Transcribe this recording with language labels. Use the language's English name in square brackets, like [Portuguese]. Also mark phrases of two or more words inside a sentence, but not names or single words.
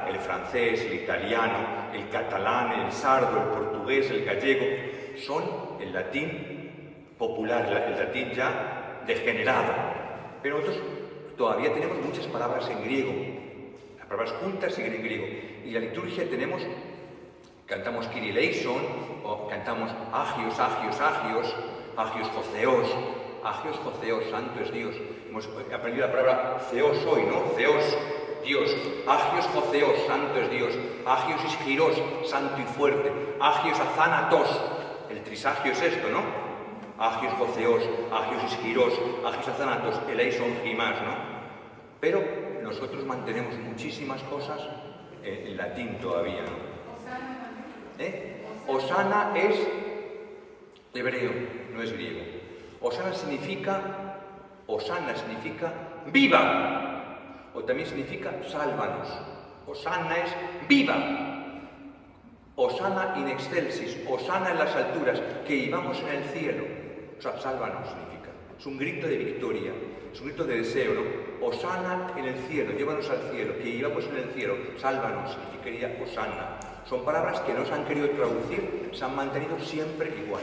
[Spanish] El francés, el italiano, el catalán, el sardo, el portugués, el gallego, son el latín popular, el latín ya degenerado. Pero nosotros todavía tenemos muchas palabras en griego. Las palabras cultas siguen en griego. Y la liturgia tenemos, cantamos [Greek] Κύριε ελέησον, [Spanish] o cantamos [Greek] άγιος, άγιος, άγιος, άγιος ο Θεός, άγιος ο Θεός, agios joseos, [Spanish] santo es Dios. Hemos aprendido la palabra theos hoy, ¿no? Theos, Dios. [Greek] Άγιος ο Θεός, [Spanish] santo es Dios. [Greek] Άγιος ισχυρός, [Spanish] santo y fuerte. [Greek] Άγιος αθάνατος, [Spanish] el trisagio es esto, ¿no? [Greek] Άγιος ο Θεός, άγιος ισχυρός, άγιος αθάνατος, ελέησον ημάς, [Spanish] ¿no? Pero nosotros mantenemos muchísimas cosas en latín todavía, ¿no? Osana es hebreo, no es griego. Osana significa viva, o también significa sálvanos. Osana es viva. [Latin] Osana in excelsis, [Spanish] Osana en las alturas, que vivamos en el cielo. O sea, sálvanos significa. Es un grito de victoria, es un grito de deseo, ¿no? Osana en el cielo, llévanos al cielo, que vivamos en el cielo, sálvanos, significaría Osana. Son palabras que no se han querido traducir, se han mantenido siempre igual.